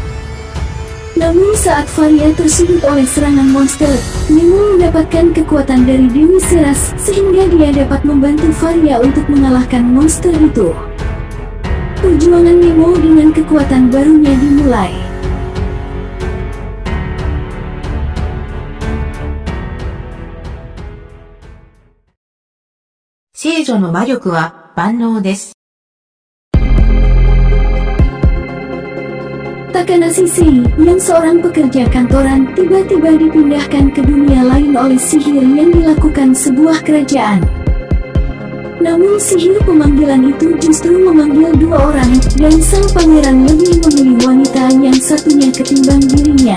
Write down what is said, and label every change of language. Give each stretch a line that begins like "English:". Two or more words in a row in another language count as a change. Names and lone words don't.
Indonesian: Namun saat Varia tersudut oleh serangan monster, Nemo mendapatkan kekuatan dari Dewi Ceres sehingga dia dapat membantu Varia untuk mengalahkan monster itu. Perjuangan Nemo dengan kekuatan barunya dimulai.
Japanese: 聖女の魔力は万能です。
Indonesian: Takanashi Sei, yang seorang pekerja kantoran, tiba-tiba dipindahkan ke dunia lain oleh sihir yang dilakukan sebuah kerajaan. Namun sihir pemanggilan itu justru memanggil 2 orang, dan sang pangeran lebih memilih wanita yang satunya ketimbang dirinya.